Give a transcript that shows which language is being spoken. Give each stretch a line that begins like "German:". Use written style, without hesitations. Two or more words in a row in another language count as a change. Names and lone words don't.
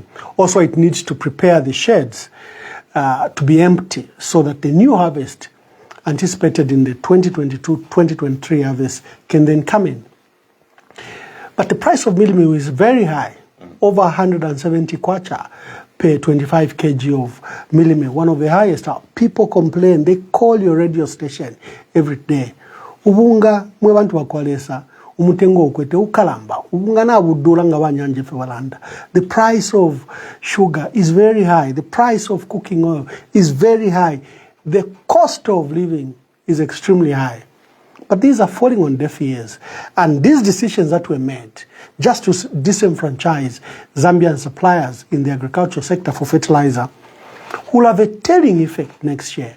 English: Also, it needs to prepare the sheds to be empty so that the new harvest anticipated in the 2022-2023 harvest can then come in. But the price of meal meal is very high, over 170 kwacha per 25 kg of meal meal, one of the highest. People complain, they call your radio station every day.
Bemba: Ubunga mwe bantu bakwalesa umutengo okwete ukalamba ubunga na budula nga banyanje fe balanda.
English: The price of sugar is very high, the price of cooking oil is very high. The cost of living is extremely high. But these are falling on deaf ears. And these decisions that were made just to disenfranchise Zambian suppliers in the agricultural sector for fertilizer will have a telling effect next year.